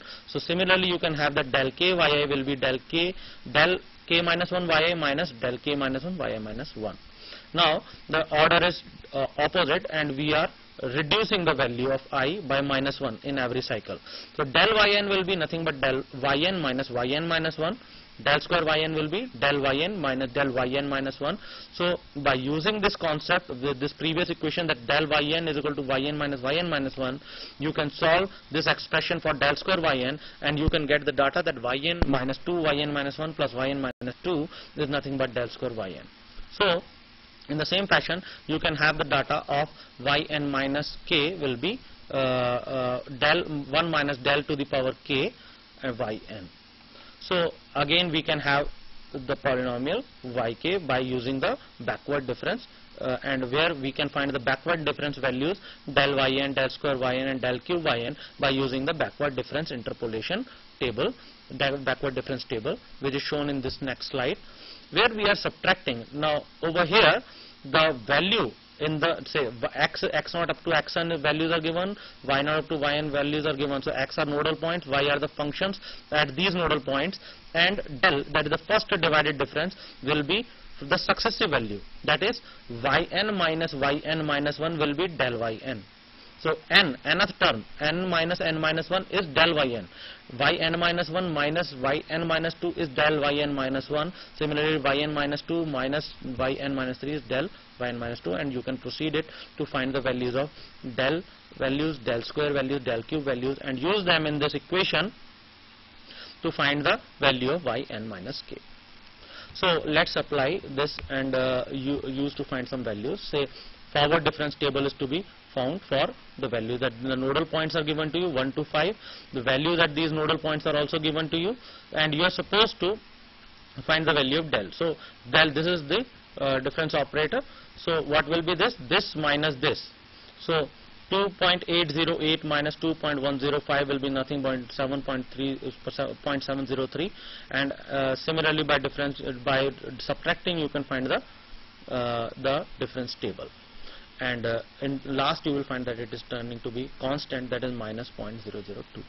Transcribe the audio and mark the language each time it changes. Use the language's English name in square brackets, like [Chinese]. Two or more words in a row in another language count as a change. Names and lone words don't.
[English] So similarly you can have that del k yi will be del k minus 1 yi minus del k minus 1 yi minus 1. Now the order is opposite, and we are reducing the value of I by minus 1 in every cycle. So del yn will be nothing but del yn minus 1. Del square yn will be del yn minus del yn minus 1. So by using this concept, this previous equation, that del yn is equal to yn minus 1, you can solve this expression for del square yn, and you can get the data that yn minus 2 yn minus 1 plus yn minus 2 is nothing but del square yn. So in the same fashion, you can have the data of yn minus k will be del 1 minus del to the power k yn. So again we can have the polynomial yk by using the backward difference, and where we can find the backward difference values del yn, del square yn and del cube yn by using the backward difference interpolation table, backward difference table, which is shown in this next slide, where we are subtracting. Now over here the value in the, say, x naught up to xn values are given, y naught up to yn values are given. So x are nodal points, y are the functions at these nodal points, and del, that is the first divided difference, will be the successive value, that is yn minus 1 will be del yn. So nth term, n minus 1 is del yn. Yn minus 1 minus yn minus 2 is del yn minus 1. Similarly, yn minus 2 minus yn minus 3 is del yn minus 2, and you can proceed it to find the values of del values, del square values, del cube values, and use them in this equation to find the value of yn minus k. So let's apply this and use to find some values. Say forward difference table is to be found for the value that the nodal points are given to you 1 to 5. The values at these nodal points are also given to you, and you are supposed to find the value of del. So del, this is the difference operator. So what will be this? This minus this. So 2.808 minus 2.105 will be nothing but 0.703, and similarly by difference, by subtracting, you can find the difference table, and in last you will find that it is turning to be constant, that is minus 0.002.